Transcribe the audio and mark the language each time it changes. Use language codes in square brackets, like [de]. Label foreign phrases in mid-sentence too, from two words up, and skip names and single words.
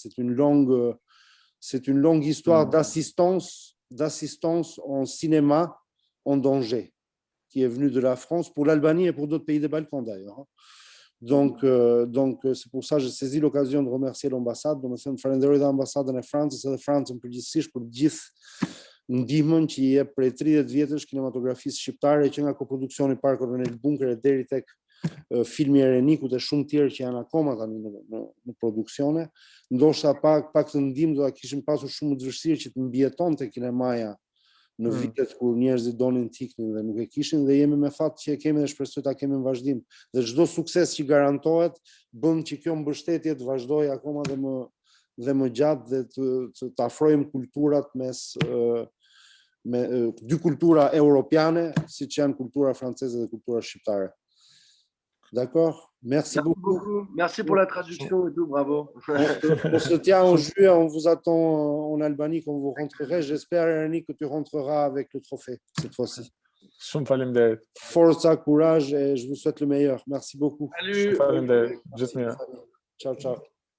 [fr] C'est une longue histoire d'assistance en cinéma en danger qui est venue de la France pour l'Albanie et pour d'autres pays des Balkans d'ailleurs. Donc, c'est pour ça que j'ai saisi l'occasion de remercier l'ambassade, de [sq] falenderoj l'ambassadën e Francës edhe Francën përgjithsisht për gjithë ndihmën që i jep prej 30 vjetësh kinematografisë shqiptare që nga koproduksioni i parë Colonel Bunker deri tek filmi Erenikut e shumë tjerë që janë akoma tani në produksione. Ndoshta pak të ndihmë do ta kishim pasur shumë më të vështirë që të mbijetonte kinemaja në vitet kur njerëzit donin tiknin dhe nuk e kishin, dhe jemi me fat që e kemi dhe shpresoj ta kemi në vazhdim. Dhe çdo sukses që garantohet bën që kjo mbështetje të vazhdojë akoma dhe më gjatë dhe të afrojmë kulturat me dy kultura europiane, siç janë kultura franceze dhe kultura shqiptare. [fr] D'accord? Merci beaucoup. Merci pour la traduction et tout, bravo. On se tient en juillet, on vous attend en Albanie quand vous rentrerez. J'espère, Ernie, que tu rentreras avec le trophée cette fois-ci. [sq] Shumë faleminderit. [fr] Forza, courage et je vous souhaite le meilleur. Merci beaucoup. Salut. [sq] Faleminderit. Gjithë mirë. [it] Ciao, ciao.